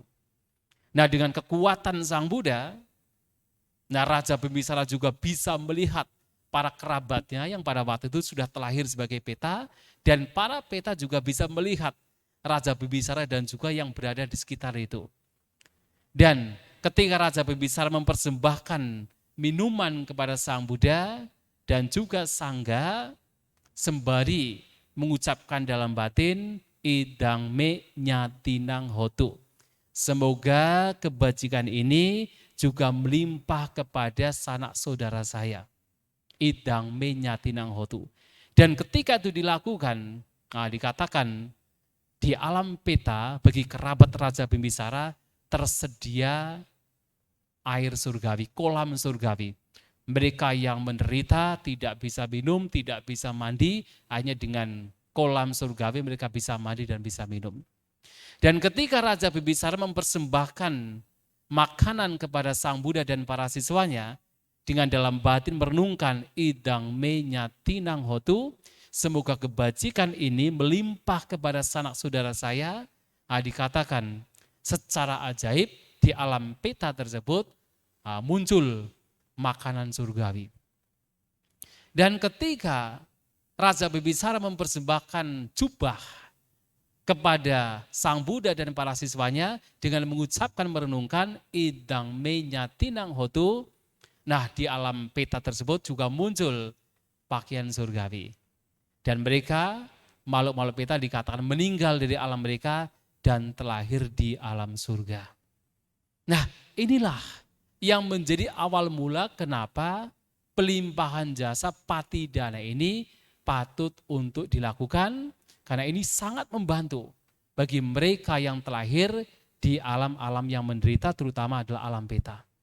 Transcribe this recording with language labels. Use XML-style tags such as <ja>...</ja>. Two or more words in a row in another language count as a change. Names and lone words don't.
<id>Nah, dengan kekuatan Sang Buddha, Raja Bimbisara juga bisa melihat para kerabatnya yang pada waktu itu sudah terlahir sebagai peta, dan para peta juga bisa melihat Raja Bimbisara dan juga yang berada di sekitar itu. Dan ketika Raja Bimbisara mempersembahkan minuman kepada Sang Buddha dan juga Sangga, sembari mengucapkan dalam batin,</id> <pi>idang me nyatinang hotu.</pi> <id>Semoga kebajikan ini juga melimpah kepada sanak saudara saya.</id> <pi>Idang me nyatinang hotu.</pi> <id>Dan ketika itu dilakukan, dikatakan di alam peta bagi kerabat Raja Bimbisara tersedia air surgawi, kolam surgawi. Mereka yang menderita tidak bisa minum, tidak bisa mandi, hanya dengan kolam surgawi mereka bisa mandi dan bisa minum. Dan ketika Raja Bimbisara mempersembahkan makanan kepada Sang Buddha dan para siswanya, dengan dalam batin merenungkan</id> <pi>idang me nyatinang hotu,</pi> <id>semoga kebajikan ini melimpah kepada sanak saudara saya, dikatakan secara ajaib di alam peta tersebut muncul makanan surgawi. Dan ketika Raja Bimbisara mempersembahkan jubah kepada Sang Buddha dan para siswanya dengan mengucapkan merenungkan</id> <pi>idang me nyatinang hotu,</pi> <id>di alam peta tersebut juga muncul pakaian surgawi. Dan mereka, makhluk-makhluk peta dikatakan meninggal dari alam mereka dan terlahir di alam surga. Nah, inilah yang menjadi awal mula kenapa pelimpahan jasa patidana ini patut untuk dilakukan, karena ini sangat membantu bagi mereka yang terlahir di alam-alam yang menderita, terutama adalah alam peta.</id>